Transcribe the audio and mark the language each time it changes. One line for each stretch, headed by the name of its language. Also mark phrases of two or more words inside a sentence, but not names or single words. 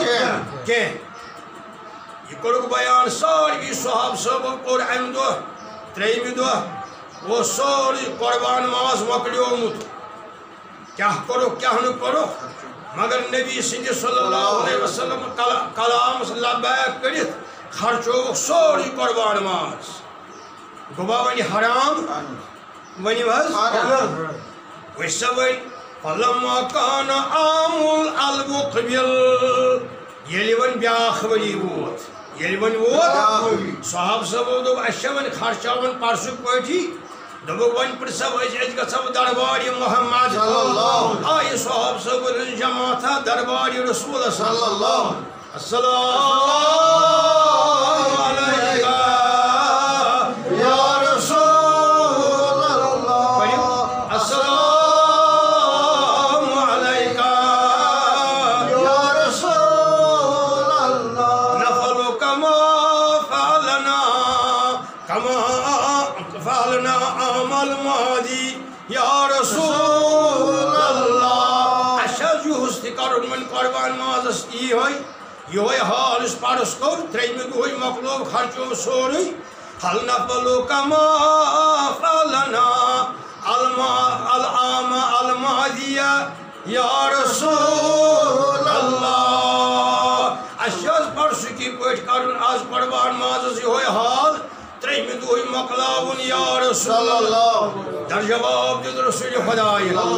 Kashmiri: کینٛہہ یہ کوٚرُکھ بیان سارِوٕے صحاب صٲبو کوٚر اَمہِ دۄہ ترٛیٚیمہِ دۄہ اوس سورُے قربان ماز مۄکلیومُت کیا کوٚرُکھ کیا نہٕ کوٚرُکھ مگر نبی سٕنٛدِ
Arabic: صلی اللہ علیہ وسلم
Kashmiri: کلامس لبیک کٔرِتھ خرچووُکھ سورُے قربان ماز گوٚوا وۄنۍ حرام ؤنِو حظ وٕچھ سا وۄنۍ
Arabic: فلما کان عام المقبل
Kashmiri: ییٚلہِ وۄنۍ بیٛاکھ ؤری ووت ییٚلہِ وۄنۍ ووت صحاب صٲبو دوٚپ اَسہِ چھا وۄنۍ خرچاوان پرسُک پٲٹھی دوٚپُکھ وۄنۍ پرٛژھو أسۍ گژھو دربارِ محمد آیہِ صحاب صٲبن ہٕنٛز جماعتھا دربارِ رسوٗلس السلام
Arabic: علیکہ یا رسول اللہ السلام علیکہ یا رسول اللہ نفعلک ما فعلنا کما فعلنا عام الماضی یا رسول اللہ
Kashmiri: اشد یہس تہ کرن من قربان مازس یہ حال اس پارس کور ترٛیٚیمہِ دۄہٕے مۄکلوو خرچو سورُے
Arabic: ہل نفعلک ما فعلنا العام الماضی یا رسول اللہ
Kashmiri: اشد پرسُکی پٲٹھۍ کرن آز قربان مازس یہ حال ترٛیٚیمہِ دۄہٕے مۄکلاوُن یا رسول اللہ در جواب دیُت رسول خدایہِ